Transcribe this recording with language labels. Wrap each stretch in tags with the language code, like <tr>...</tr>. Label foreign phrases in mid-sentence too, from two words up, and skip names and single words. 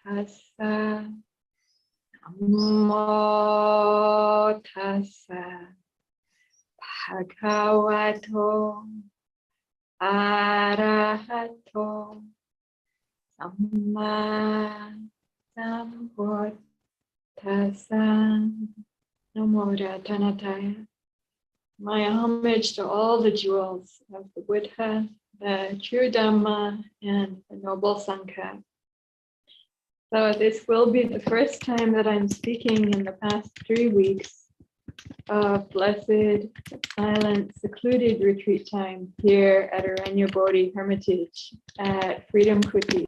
<pi>Namo tassa bhagavato arahato samma sambuddhassa. Namo Rathanataya.</pi> <en>My homage to all the jewels of the Buddha, the true Dhamma, and the noble Sangha. So this will be the first time that I'm speaking in the past 3 weeks of blessed, silent, secluded retreat time here at Aranya Bodhi Hermitage at Freedom Kuti.</en>